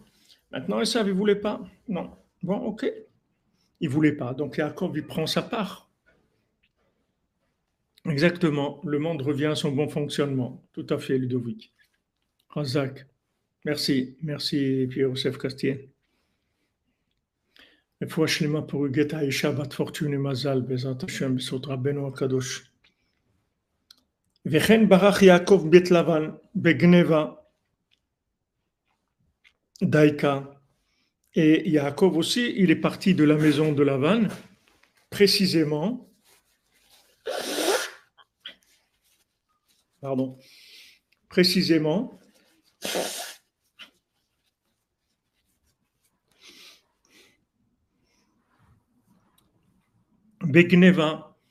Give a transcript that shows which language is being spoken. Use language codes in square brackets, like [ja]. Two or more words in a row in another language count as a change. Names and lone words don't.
[fr] Maintenant, Esav, il ne voulait pas. Non. Bon, ok. Il ne voulait pas. Donc Yaakov, il prend sa part. Exactement. Le monde revient à son bon fonctionnement. Tout à fait, Ludovic. Razak. Merci. Merci, Pierre-Joseph Castier. [he] רפואה שלמה [fr] pour Huguette Aïcha, [he] בת פורטune מזל, בעזרת השם, בזכות רבנו הקדוש. וכן ברח יעקב בית לבן בגנבה דייקה. [fr] Et Yaakov aussi, il est parti de la maison de Lavan, précisément, Begneva.